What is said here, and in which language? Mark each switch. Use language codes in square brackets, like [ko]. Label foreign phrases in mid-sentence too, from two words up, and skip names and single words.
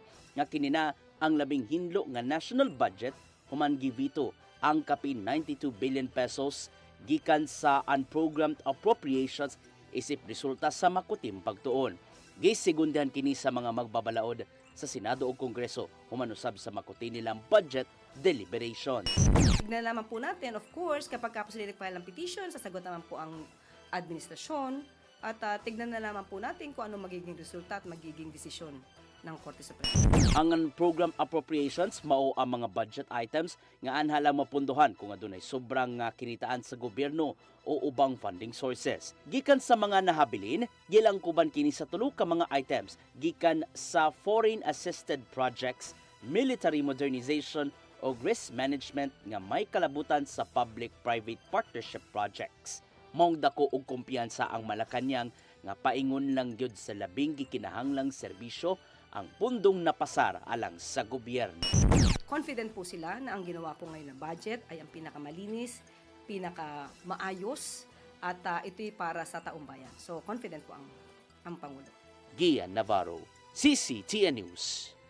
[ceb] nga kinina ang labing hinlo nga [en] national budget [ceb] human givito ang kapin 92 billion pesos gikan sa [en] unprogrammed appropriations [ceb] isip resulta sa makutim pagtuon. Gisegundahan kini sa mga magbabalaod sa Senado o Kongreso human usab sa makuti nilang [en] budget deliberations. [tl] Tignan naman po natin, [en] of course, [tl] kapag po sila nagpahal ng petition, sasagot naman po ang administrasyon. At tignan na naman po natin kung ano magiging resulta at magiging desisyon ng Korte Suprema. [ceb] Ang [en] program appropriations [ceb] mao ang mga [en] budget items [ceb] nga anhalang mapunduhan kung adunay sobrang kinitaan sa gobyerno o ubang [en] funding sources. [ceb] Gikan sa mga nahabilin, gilangkuban kini sa tulo ka mga items gikan sa [en] foreign assisted projects, military modernization [ceb] o [en] risk management [ceb] nga may kalabutan sa [en] public-private partnership projects. [ceb] Maong dako og kumpiyansa ang Malacañang nga paingon lang gyud sa labing gikinahanglang serbisyo ang pundong napasar alang sa gobyerno. [tl] Confident po sila na ang ginawa po ngayon na budget ay ang pinakamalinis, pinakamaayos at ito'y para sa taong bayan. So confident po ang Pangulo. Gian Navarro, CCTN News.